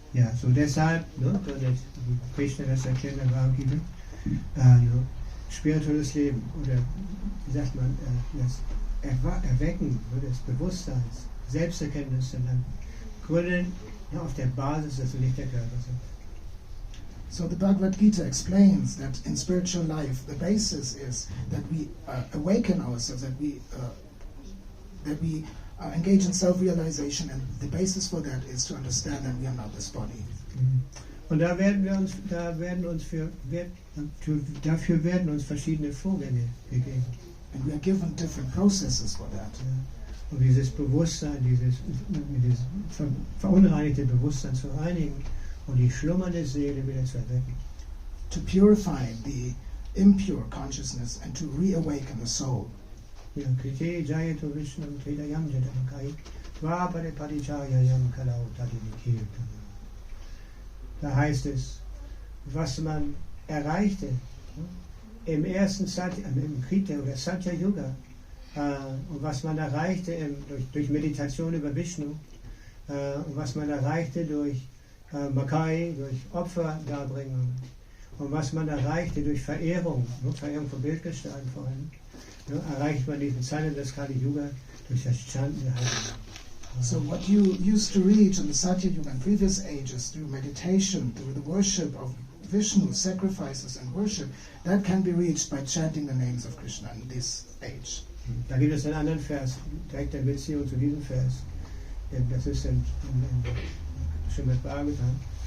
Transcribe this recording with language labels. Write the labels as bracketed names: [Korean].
[German] Ja, so deshalb, ne, wie Krishna das erklärt in der Bhagavad-gita, spirituelles Leben, oder wie sagt man, das Erwecken des Bewusstseins, Selbsterkenntnis zu lernen, gründen auf der Basis, dass wir nicht der Körper sind. [English] So the Bhagavad-gita explains that in spiritual life, the basis is that we awaken ourselves, that we engage in self-realization, and the basis for that is to understand that we are not this body. [German] Und dafür werden uns verschiedene Vorgänge gegeben. [English] And we are given different processes for that. [German] Ja. Um dieses Bewusstsein, dieses verunreinigte Bewusstsein zu reinigen und die schlummernde Seele wieder zu erwecken. [English] To purify the impure consciousness and to reawaken the soul. [Sanskrit] Ja, Krite Jayato Vishnam Tridayam Jadamakai Dvapare Parichayayam Kalau Tadimikirtan. [German] Da heißt es, was man erreichte im ersten im Krita oder Satya Yuga und was man erreichte durch Meditation über Vishnu und was man erreichte durch Makai, durch Opferdarbringung und was man erreichte durch Verehrung von Bildgestalten vor allem, erreicht man diesen Zeiten des Kali Yuga durch das Chanten der Heiligen. [English] So what you used to reach in the Satya Yuga and previous ages through meditation, through the worship of Vishnu, sacrifices and worship, that can be reached by chanting the names of Krishna in this age. [German] Da gibt es einen anderen Vers, direkt in Beziehung zu diesem Vers. Das ist in Srimad Bhagavatam.